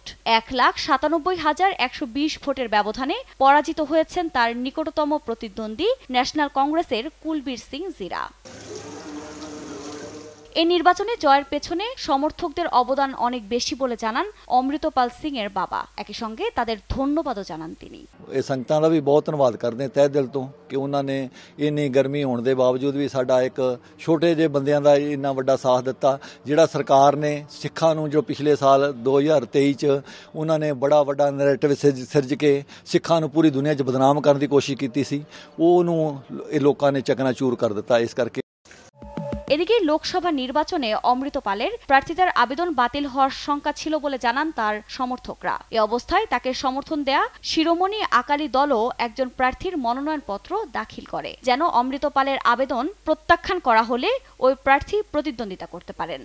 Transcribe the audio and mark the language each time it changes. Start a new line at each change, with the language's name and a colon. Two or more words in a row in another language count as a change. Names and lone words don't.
Bangla: 1,97,120 ভোটের ব্যবধানে পরাজিত হয়েছেন তার নিকটতম প্রতিদ্বন্দ্বী ন্যাশনাল কংগ্রেসের কুলবীর সিং জিরা। এই নির্বাচনে জয়ের পেছনে সমর্থকদের অবদান অনেক বেশি বলে জানান অমৃতপাল সিং এর বাবা। একই সঙ্গে তাদের ধন্যবাদও জানান তিনি।
Punjabi: ਇਹ ਸੰਗਤਾਂ ਦਾ ਵੀ ਬਹੁਤ ਧੰਨਵਾਦ ਕਰਦੇ ਹਾਂ ਤਹਿ ਦਿਲ ਤੋਂ ਕਿ ਉਹਨਾਂ ਨੇ ਇੰਨੀ ਗਰਮੀ ਹੋਣ ਦੇ ਬਾਵਜੂਦ ਵੀ ਸਾਡਾ ਇੱਕ ਛੋਟੇ ਜਿਹੇ ਬੰਦਿਆਂ ਦਾ ਇੰਨਾ ਵੱਡਾ ਸਾਥ ਦਿੱਤਾ। ਜਿਹੜਾ ਸਰਕਾਰ ਨੇ ਸਿੱਖਾਂ ਨੂੰ ਜੋ ਪਿਛਲੇ ਸਾਲ 2023 ਚ ਉਹਨਾਂ ਨੇ ਬੜਾ ਵੱਡਾ ਨੈਰੇਟਿਵ ਸਿਰਜ ਕੇ ਸਿੱਖਾਂ ਨੂੰ ਪੂਰੀ ਦੁਨੀਆ 'ਚ ਬਦਨਾਮ ਕਰਨ ਦੀ ਕੋਸ਼ਿਸ਼ ਕੀਤੀ ਸੀ, ਉਹਨੂੰ ਇਹ ਲੋਕਾਂ ਨੇ ਚਕਨਾਚੂਰ ਕਰ ਦਿੱਤਾ। ਇਸ ਕਰਕੇ
Bangla: এদিকে লোকসভা নির্বাচনে অমৃতপালের প্রার্থিতার আবেদন বাতিল হওয়ার শঙ্কা ছিল বলে জানান তার সমর্থকরা। এ অবস্থায় তাকে সমর্থন দেয়া শিরোমণি আকালি দলও একজন প্রার্থীর মনোনয়নপত্র দাখিল করে, যেন অমৃতপালের আবেদন প্রত্যাখ্যান করা হলে ওই প্রার্থী প্রতিদ্বন্দ্বিতা করতে পারেন।